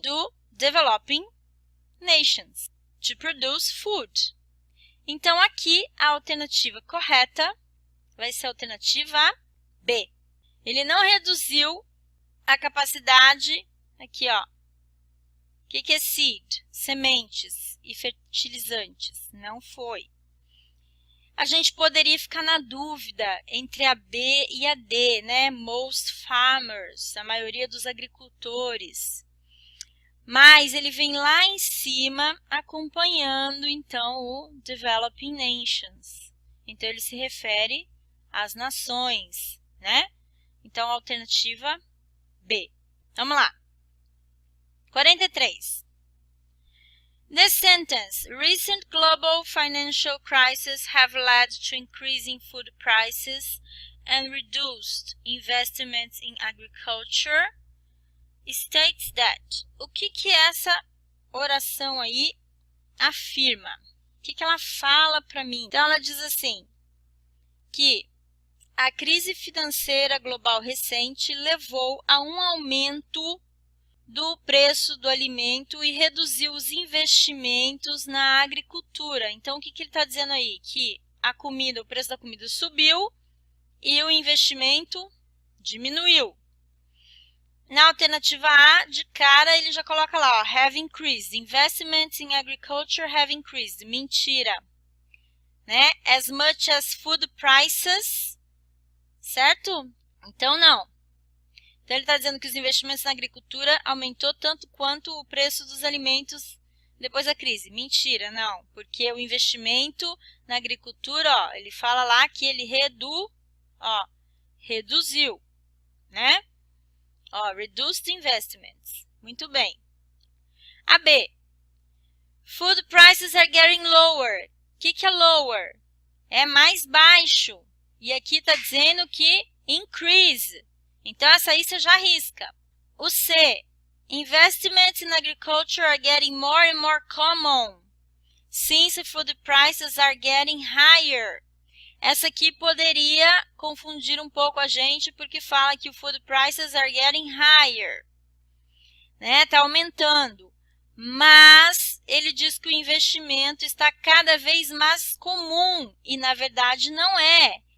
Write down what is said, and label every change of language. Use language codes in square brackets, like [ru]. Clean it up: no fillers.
[en] Do developing nations, to produce food. [pt] Então, aqui, a alternativa correta vai ser a alternativa B. Ele não reduziu a capacidade, aqui ó, o que é seed? Sementes e fertilizantes. Não foi. A gente poderia ficar na dúvida entre a B e a D, né? [en] Most farmers, [pt] a maioria dos agricultores. Mas ele vem lá em cima acompanhando, então, o developing nations. Então, ele se refere às nações, né? Então, a alternativa B. Vamos lá. 43. [en] The sentence, recent global financial crises have led to increasing food prices and reduced investments in agriculture, states that. [pt] O que essa oração aí afirma? O que ela fala para mim? Então, ela diz assim, que a crise financeira global recente levou a um aumento do preço do alimento e reduziu os investimentos na agricultura. Então, o que ele está dizendo aí? Que a comida, o preço da comida subiu e o investimento diminuiu. Na alternativa A, de cara, ele já coloca lá, ó, [en] have increased. Investments in agriculture have increased. [pt] Mentira. Né? [en] As much as food prices, [pt] certo? Então, não. Então, ele está dizendo que os investimentos na agricultura aumentou tanto quanto o preço dos alimentos depois da crise. Mentira, não. Porque o investimento na agricultura, ó, ele fala lá que ele reduziu, né? Ó, [en] reduced investments. [pt] Muito bem. A B. [en] Food prices are getting lower. [pt] O que é lower? É mais baixo. E aqui está dizendo que increase. Então, essa aí você já arrisca. O C. [en] Investments in agriculture are getting more and more common, since food prices are getting higher. [pt] Essa aqui poderia confundir um pouco a gente, porque fala que o [en] food prices are getting higher. [pt] Né? Tá aumentando. Mas ele diz que o investimento está cada vez mais comum, e na verdade não é.